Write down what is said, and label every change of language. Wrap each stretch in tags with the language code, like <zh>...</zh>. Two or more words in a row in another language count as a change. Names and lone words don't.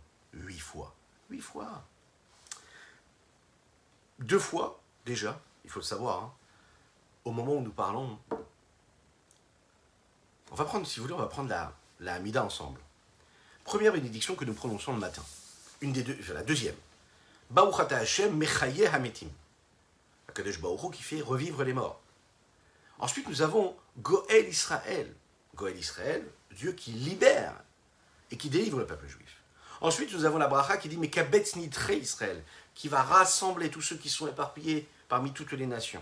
<fr>8 fois. 8 fois. 2 fois, déjà, il faut le savoir, hein, au moment où nous parlons, on va prendre, si vous voulez, on va prendre la Hamida ensemble. Première bénédiction que nous prononçons le matin. Une des deux, la deuxième.</fr> <he>ברוך אתה השם מחיה המתים. הקדוש ברוך הוא</he> <fr>qui fait revivre les morts. Ensuite, nous avons</fr> <he>גואל ישראל. גואל ישראל,</he> <fr>Dieu qui libère et qui délivre le peuple juif. Ensuite, nous avons la bracha qui dit</fr> <he>מקבץ נטרי ישראל,</he> <fr>qui va rassembler tous ceux qui sont éparpillés parmi toutes les nations.</fr>